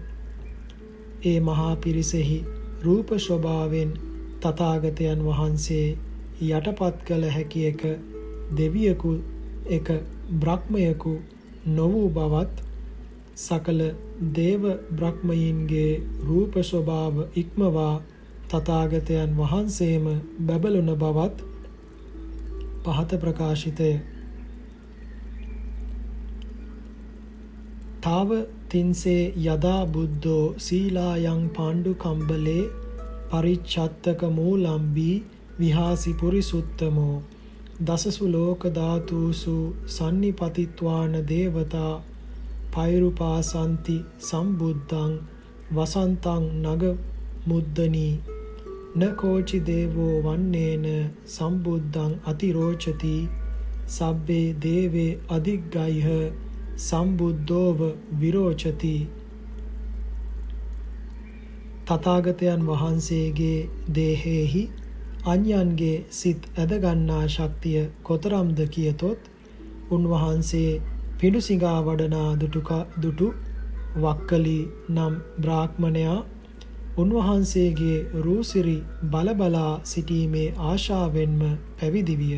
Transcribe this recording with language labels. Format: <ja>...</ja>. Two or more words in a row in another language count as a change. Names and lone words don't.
<si>ඒ මහා පිරිසෙහි රූප ස්වභාවයෙන් තථාගතයන් වහන්සේ යටපත් කළ හැකි එක දෙවියෙකු එක බ්‍රහ්මයෙකු නොවූ බවත් සකල දේව බ්‍රහ්මයන්ගේ රූප ස්වභාව ඉක්මවා තථාගතයන් වහන්සේම බැබළුන බවත් පහත ප්‍රකාශිතය.</si> <pi>තාව තින්සේ යදා බුද්ධෝ සීලායන් පාණ්ඩු කම්බලේ පරිච්ඡත්තක මූලම්බී විහාසි පුරිසුත්තමෝ දසසු ලෝක ධාතුසු සන්නිපතිත්වාන දේවතා පෛරුපාසන්ති සම්බුද්ධං වසන්තං නග මුද්දනී න කෝචි දේවෝ වන්නේන සම්බුද්ධං අතිරෝචති සබ්බේ දේවේ අධිග්ගයිහ සම්බුද්ධෝව විරෝචති.</pi> <si>තථාගතයන් වහන්සේගේ දේහෙහි අන්‍යයන්ගේ සිත් ඇදගන්නා ශක්තිය කොතරම්ද කියතොත් උන්වහන්සේ පිඬුසිඟා වඩනා දුටු වක්කලි නම් බ්‍රාහ්මණයා උන්වහන්සේගේ රූසිරි බලබලා සිටීමේ ආශාවෙන්ම පැවිදි විය.</si>